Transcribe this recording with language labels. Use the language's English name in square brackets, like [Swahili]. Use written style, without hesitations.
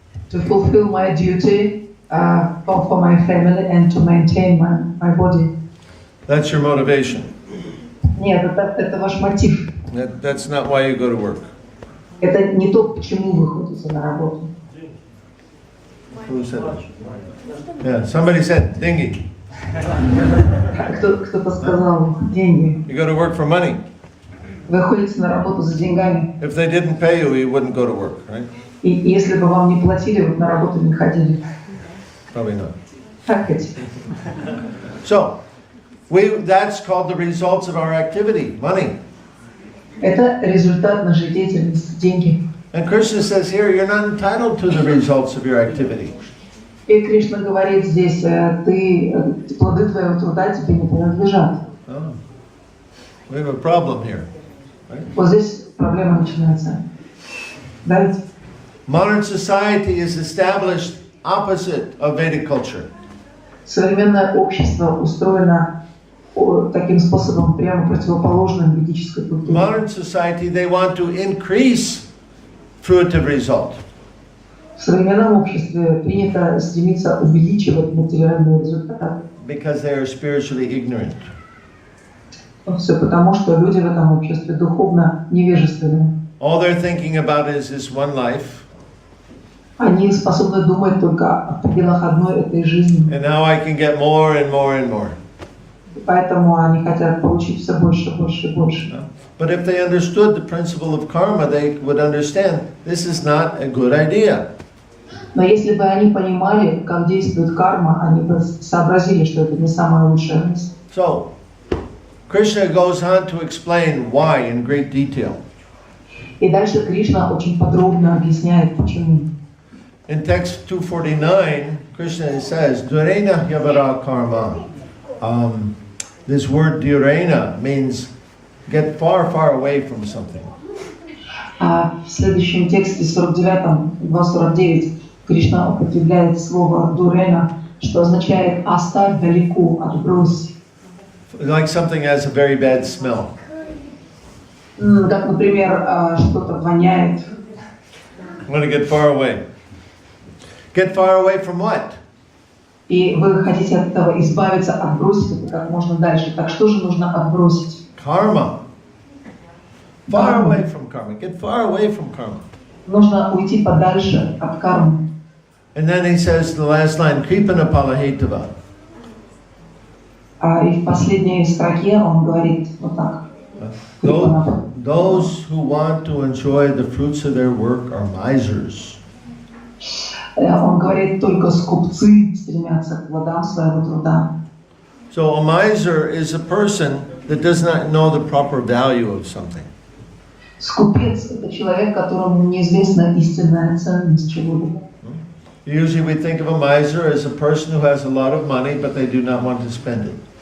[English] To fulfill my duty for my family and to maintain my body. That's your motivation. [Russian] Нет, это ваш мотив. [English] That's not why you go to work. [Russian] Это не то, почему вы ходите на работу. [English] Who said that? Yeah, somebody said dingy. [Russian] Кто-то сказал деньги. [English] You go to work for money. [Russian] Вы ходите на работу за деньгами. [English] If they didn't pay you, you wouldn't go to work, right? [Russian] И если бы вам не платили, вы бы на работу не ходили. [English] Probably not. [Russian] Так ведь? [English] So, that's called the results of our activity, money. [Russian] Это результат нашей деятельности, деньги. [English] And Krishna says here, you're not entitled to the results of your activity. [Russian] И Кришна говорит здесь, плоды твоего труда тебе не принадлежат. [English] Oh. We have a problem here. Right? [Russian] Вот здесь проблема начинается. Да ведь? [English] Modern society is established opposite of Vedic culture. [Russian] Современное общество устроено таким способом, прямо противоположным ведической культуре. [English] Modern society, they want to increase fruitive result. [Russian] В современном обществе принято стремиться увеличивать материальные результаты. [English] Because they are spiritually ignorant. [Russian] Все потому, что люди в этом обществе духовно невежественны. [English] All they're thinking about is this one life. [Russian] Они способны думать только о пределах одной этой жизни. [English] And now I can get more and more and more. [Russian] Поэтому они хотят получить все больше, больше и больше. [English] But if they understood the principle of karma, they would understand this is not a good idea. [Russian] Но если бы они понимали, как действует карма, они бы сообразили, что это не самая лучшая мысль. [English] So, Krishna goes on to explain why in great detail. [Russian] И дальше Кришна очень подробно объясняет, почему. [English] In text 249, Krishna says, [Sanskrit] Durena Yavara Karma. [English] This word Durena means get far, far away from something. [Russian] А в следующем тексте, 2.49, Кришна употребляет слово «дурена», что означает «оставь далеко, отбрось». [English] Like something has a very bad smell. [Russian] Как, например, что-то воняет. [English] I'm going to get far away. Get far away from what? [Russian] И вы хотите от этого избавиться, отбросить это как можно дальше. Так что же нужно отбросить? [English] Karma. Far away from karma. Get far away from karma. [Russian] Нужно уйти подальше от кармы. [English] And then he says the last line, [Sanskrit] Kripana Palahetava. [Russian] И в последней строке он говорит вот так. [English] Those who want to enjoy the fruits of their work are misers. [Russian] Он говорит, только скупцы стремятся к плодам своего труда. [English] So a miser is a person that does not know the proper value of something. [Russian] Скупец – это человек, которому неизвестна истинная ценность чего-либо. [English] Usually we think of a miser as a person who has a lot of money, but they do not want to spend it.